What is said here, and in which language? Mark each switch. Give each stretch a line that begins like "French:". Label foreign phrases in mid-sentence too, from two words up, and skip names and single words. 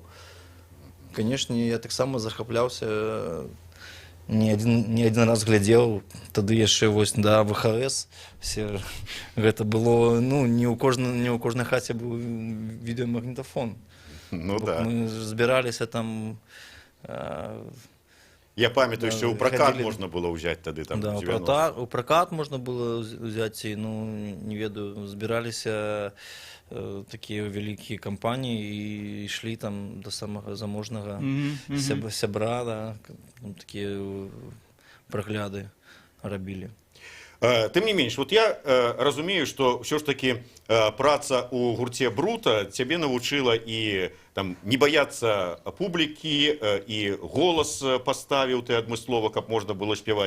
Belarusian: Канешне, я таксама захапляўся, не адзін раз глядзеў, тады яшчэ вось да ВХС. Гэта было, не ў кожнай хаце быў відэамагнітафон. Мы збіраліся там...
Ukrainian: Я памятаю, що у прокат можна було взяти тоді, там, 90-х. Да, у прокат можна було взяти,
Belarusian: не ведаю,
Ukrainian: збиралися такі великі компанії і йшли там до самого заможного сябра, такі прогляди робили.
Belarusian: Тым не менш, вот я разумею, што ўсё ж такі праца ў гурце Брута цябе навучыла і не баяцца публікі, і голас паставіў ты адмыслова, каб можна было спяваць.